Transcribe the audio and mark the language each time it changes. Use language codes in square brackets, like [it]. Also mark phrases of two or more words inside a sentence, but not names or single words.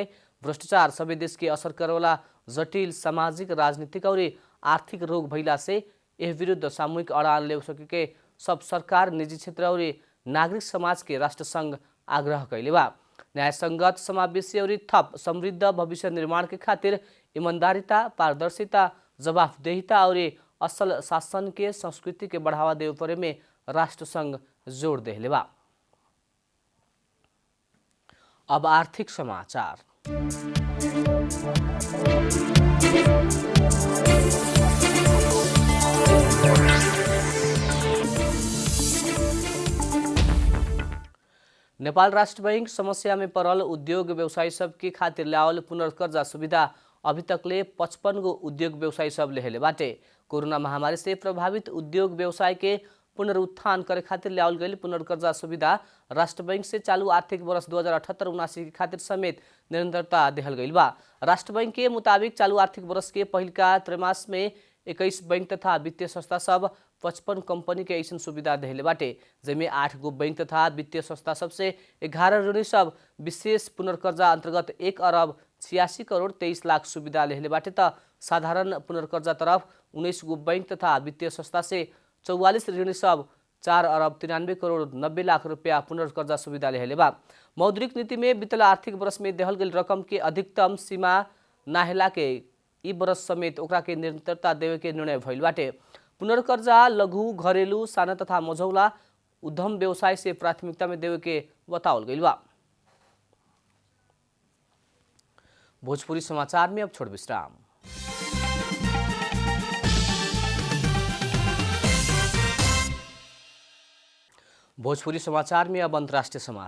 [bho] भ्रष्टाचार सभी देश के असर करेवाला जटिल सामाजिक, राजनीतिक और आर्थिक रोग भइला से यह विरुद्ध सामूहिक अड़ान ले सके सब सरकार, निजी क्षेत्र और नागरिक समाज के राष्ट्र संघ आग्रह कैले बा। न्यायसंगत, समावेशी और थप समृद्ध भविष्य निर्माण के खातिर ईमानदारिता, पारदर्शिता, जवाबदेहिता और असल शासन के संस्कृति के बढ़ावा देवे परे में राष्ट्र संघ जोड़ देले बा। अब आर्थिक समाचार। नेपाल राष्ट्र बैंक समस्या में पड़ल उद्योग व्यवसायी सब के खातिर लावल पुनर्कर्जा सुविधा अभी तकले 55 गो उद्योग व्यवसायी सब लेहले बाटे। कोरोना महामारी से प्रभावित उद्योग व्यवसाय के पुनरुत्थान करे खातिर लावल गई पुनर्कर्जा सुविधा राष्ट्र बैंक से चालू आर्थिक वर्ष 2078-79 के खातिर समेत निरंतरता देहल गई बा। राष्ट्र बैंक के मुताबिक चालू आर्थिक वर्ष के पहिलका त्रैमास में 21 बैंक तथा वित्तीय संस्था सब 55 कंपनी के ऐसा सुविधा देहले बाटे, जिसमें 8 गो बैंक तथा वित्तीय संस्था सबसे 11 ऋणी सब विशेष पुनर्कर्जा अंतर्गत 1 अरब 86 करोड़ 23 लाख सुविधा लेहले बाटे। त साधारण पुनर्कर्जा तरफ 19 गो बैंक तथा वित्तीय संस्था से 44 ऋणी सब 4 अरब 93 करोड़ 90 लाख रुपया पुनर्कर्जा सुविधा लेहले बा। मौद्रिक नीति में बीतल आर्थिक वर्ष में देहल गेल रकम के अधिकतम सीमा नाहेला के ई वर्ष समेत ओकरा के निरंतरता देवे के निर्णय भइल बाटे। पुनर्कर्जा लघु घरेलू साना तथा मझौला उद्यम व्यवसाय से प्राथमिकता में देवे के बतावल गइल बा। भोजपुरी समाचार में अब छोड़ विश्राम। भोजपुरी समाचार में अब अंतर्राष्ट्रीय समाचार।